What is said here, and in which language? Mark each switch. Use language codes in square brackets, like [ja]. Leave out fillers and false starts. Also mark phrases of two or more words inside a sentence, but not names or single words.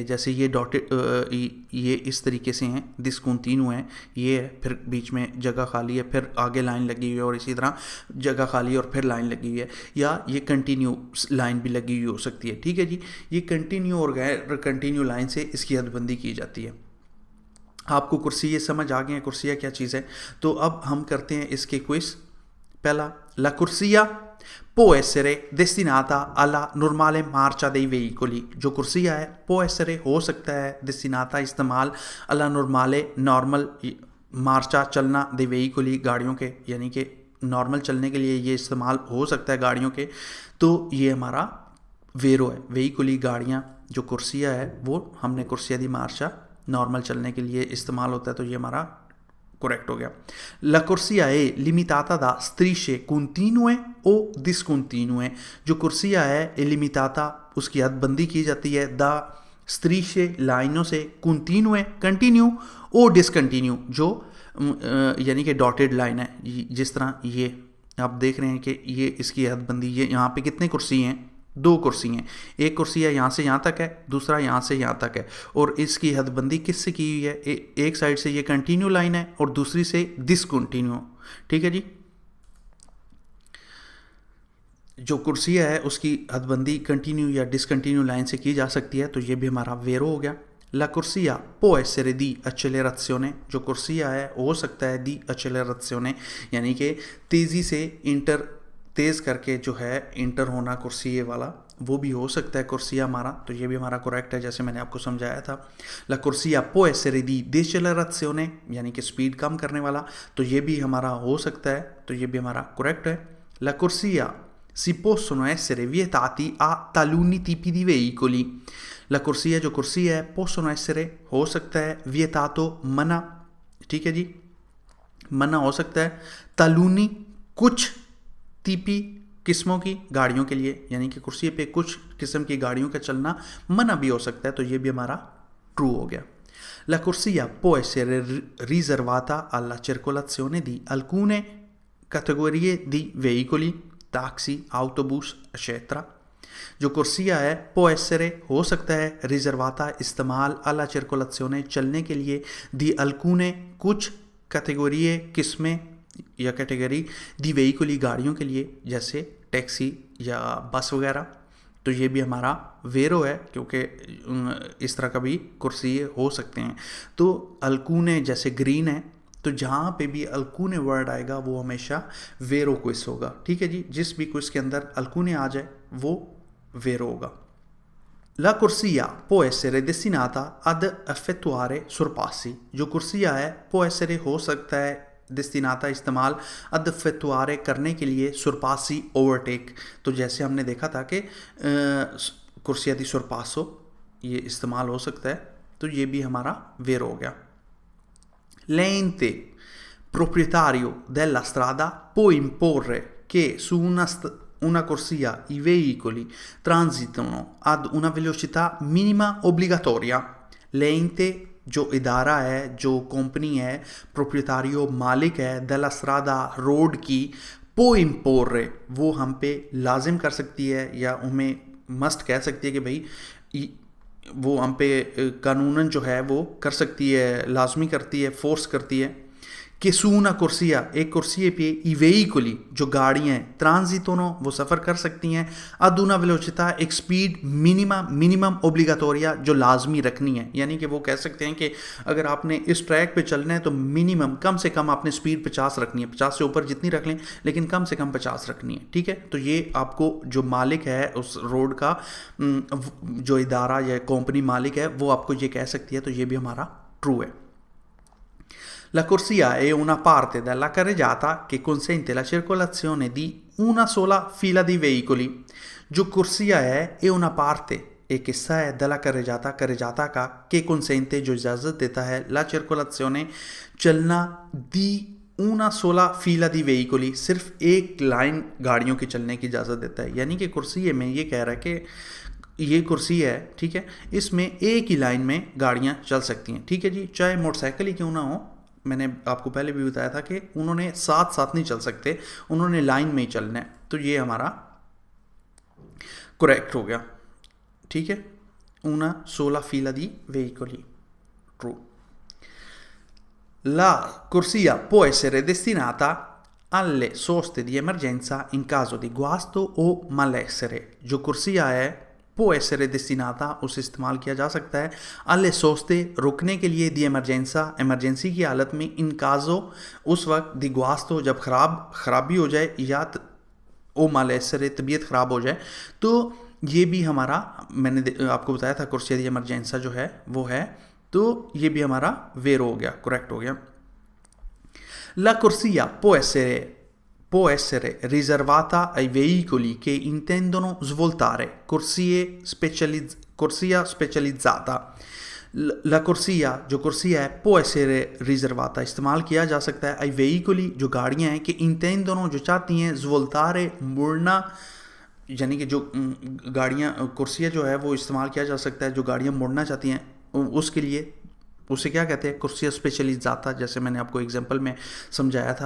[hi] जैसे ये डॉटेड ये इस तरीके से हैं, डिस्कंटिन्यू है, ये है, फिर बीच में जगह खाली है, फिर आगे लाइन लगी हुई है और इसी तरह जगह खाली है और फिर लाइन लगी हुई है, या ये कंटिन्यू लाइन भी लगी हुई हो सकती है, ठीक है जी। ये कंटिन्यू और गैर कंटिन्यू लाइन से इसकी हदबंदी की जाती है। आपको कुर्सी ये समझ आ गए हैं कुर्सिया क्या चीज़ है। तो अब हम करते हैं इसके क्विज। [it] पहला, la corsia può essere destinata alla normale marcia dei veicoli। [hi] जो कुर्सिया है [it] può essere [hi] हो सकता है, destinata इस्तेमाल, [it] alla normale [hi] नॉर्मल मार्चा चलना, [it] dei veicoli [hi] गाड़ियों के, यानी कि नॉर्मल चलने के लिए ये इस्तेमाल हो सकता है गाड़ियों के। तो ये हमारा वेरो है, veicoli गाड़ियाँ। जो कुर्सिया है वो हमने [it] corsia di marcia [hi] नॉर्मल चलने के लिए इस्तेमाल होता है, तो ये हमारा करेक्ट हो गया। [it] La corsia è limitata da strisce continue o discontinue। [hi] जो कुर्सिया है लिमिटाता, उसकी हदबंदी की जाती है, दा strisce लाइनों से, continue कंटिन्यू, ओ डिसकंटिन्यू जो यानी कि डॉटेड लाइन है, जिस तरह ये आप देख रहे हैं कि ये इसकी हदबंदी, ये यहाँ पे कितने कुर्सी हैं, 2 कुर्सी हैं, एक कुर्सी है यहाँ से यहाँ तक है, दूसरा यहाँ से यहाँ तक है, और इसकी हदबंदी किससे की हुई है, एक साइड से ये कंटिन्यू लाइन है और दूसरी से डिसकंटिन्यू, ठीक है जी। जो कुर्सिया है उसकी हदबंदी कंटिन्यू या डिसकंटिन्यू लाइन से की जा सकती है, तो ये भी हमारा वेरो हो गया। [it] la corsia può essere di accelerazione। [hi] जो कुर्सिया है हो सकता है [it] di accelerazione, [hi] यानी कि तेज़ी से तेज़ करके जो है इंटर होना कुर्सिये वाला, वो भी हो सकता है कुर्सिया हमारा, तो ये भी हमारा करेक्ट है, जैसे मैंने आपको समझाया था। [it] la corsia può essere di decelerazione, [hi] यानी कि स्पीड कम करने वाला, तो ये भी हमारा हो सकता है, तो ये भी हमारा करेक्ट है। [it] la corsia si possono essere vietati a taluni tipi di veicoli। la corsia [hi] जो कुर्सी है [it] possono essere [hi] हो सकता है, vietato मना, ठीक है जी, मना हो सकता है, taluni कुछ, टीपी किस्मों की गाड़ियों के लिए, यानी कि कुर्सी पे कुछ किस्म की गाड़ियों का चलना मना भी हो सकता है, तो ये भी हमारा ट्रू हो गया। [it] La corsia può essere riservata alla circolazione di alcune categorie di veicoli, taxi, autobus, eccetera। [hi] जो कुर्सिया है [it] può essere [hi] हो सकता है, रिजर्वाता इस्तेमाल, [it] alla circolazione [hi] चलने के लिए, [it] di alcune [hi] कुछ, categorie किस्में या कैटेगरी, [it] di veicoli [hi] गाड़ियों के लिए, जैसे टैक्सी या बस वगैरह, तो ये भी हमारा वेरो है, क्योंकि इस तरह का भी कुर्सी हो सकते हैं। तो अल्कूने जैसे ग्रीन है, तो जहाँ पे भी अल्कूने वर्ड आएगा वो हमेशा वेरो क्विज होगा, ठीक है जी। जिस भी क्विज के अंदर अल्कूने आ जाए वो वेरो होगा। [it] La corsia può essere destinata ad effettuare sorpassi. [hi] जो कुर्सिया है [it] può essere [hi] हो सकता है destinata इस्तेमाल [it] ad effettuare [hi] करने के लिए sorpassi overtake। तो जैसे हमने देखा था कि [it] corsia di sorpasso [hi] ये इस्तेमाल हो सकता है, तो ये भी हमारा वेर हो गया। [it] L'ente proprietario della strada può imporre che su una corsia i veicoli transitano ad una velocità minima obbligatoria। [hi] l'ente जो इदारा है, जो कंपनी है, प्रोप्रियटारियो मालिक है, [it] della strada [hi] रोड की, [it] può imporre [hi] वो हम पे लाजिम कर सकती है या हमें मस्ट कह सकती है कि भाई वो हम पे कानूनन जो है वो कर सकती है, लाजमी करती है, फोर्स करती है कि [it] su una corsia [hi] एक कुर्सी पे [it] i veicoli [hi] जो गाड़ियाँ ट्रांजिटोनो वो सफ़र कर सकती हैं [it] ad una velocità [hi] एक स्पीड [it] minima obbligatoria [hi] जो लाजमी रखनी है। यानी कि वो कह सकते हैं कि अगर आपने इस ट्रैक पे चलना है तो मिनिमम कम से कम आपने स्पीड 50 रखनी है, 50 से ऊपर जितनी रख लें लेकिन कम से कम 50 रखनी है। ठीक है, तो ये आपको जो मालिक है उस रोड का, जो इदारा या कंपनी मालिक है, वो आपको ये कह सकती है, तो ये भी हमारा ट्रू है। [it] La corsia è una parte della carreggiata che consente la circolazione di una sola fila di veicoli। [hi] जो कुर्सिया [it] è una parte [hi] एक हिस्सा है [it] della carreggiata [hi] का [it] che consente [hi] जो इजाज़त देता है [it] la circolazione [hi] चलना [it] di una sola fila di veicoli [hi] सिर्फ एक लाइन गाड़ियों के चलने की इजाज़त देता है। यानी कि कुर्सिये में ये कह रहा है कि ये कुर्सी है, ठीक है, इसमें एक ही लाइन में गाड़ियाँ चल सकती हैं। ठीक है जी, चाहे मोटरसाइकिल ही क्यों ना हो, मैंने आपको पहले भी बताया था कि उन्होंने साथ साथ नहीं चल सकते, उन्होंने लाइन में ही चलना है, तो ये हमारा करेक्ट हो गया। ठीक है, [it] una sola fila di veicoli, true। La corsia può essere destinata alle soste di emergenza in caso di guasto o malessere। [hi] जो कुर्सिया है [it] può essere destinata [hi] उसे इस्तेमाल किया जा सकता है [it] alle soste [hi] रुकने के लिए, दी एमरजेंसी की हालत में, [it] in caso [hi] उस वक्त, [it] di guasto [hi] जब खराबी हो जाए, या [it] o malessere [hi] तबीयत ख़राब हो जाए। तो ये भी हमारा, मैंने आपको बताया था [it] corsia di emergenza [hi] जो है वो है, तो ये भी हमारा वेर हो गया, करेक्ट हो गया। [it] La corsia può essere riservata ai veicoli che intendono svoltare, corsia specializzata। La corsia [hi] जो कुर्सिया है [it] può essere riservata [hi] इस्तेमाल किया जा सकता है [it] ai veicoli [hi] जो गाड़ियाँ हैं, कि intendono जो चाहती हैं, svoltare मुड़ना, यानी कि जो गाड़ियाँ, कुर्सिया जो है वो इस्तेमाल किया जा सकता है जो गाड़ियाँ मुड़ना चाहती हैं उसके लिए, उसे क्या कहते हैं, [it] corsia specializzata, [hi] जैसे मैंने आपको एग्जांपल में समझाया था।